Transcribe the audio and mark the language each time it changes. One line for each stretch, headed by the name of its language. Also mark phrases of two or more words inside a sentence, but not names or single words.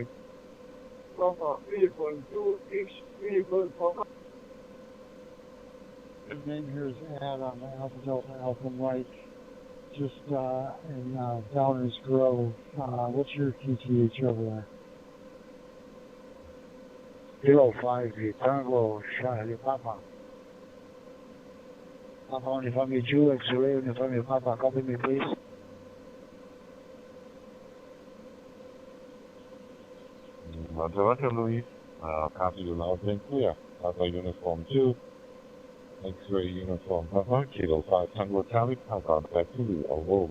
English: Papa Uniform 2 X Uniform Papa. The name here is Ad on the Alpha Delta Alpha Mike, just in Downers Grove. What's your QTH over there? 05 Tango Charlie Papa. Papa Uniforme 2 X-ray Uniforme Papa. Copy me, please. Roger, Louis. Copy you loud and clear. Papa Uniform 2. X-ray Uniform Papa. Kilo 5 Tango Charlie Papa. Back to you. Over.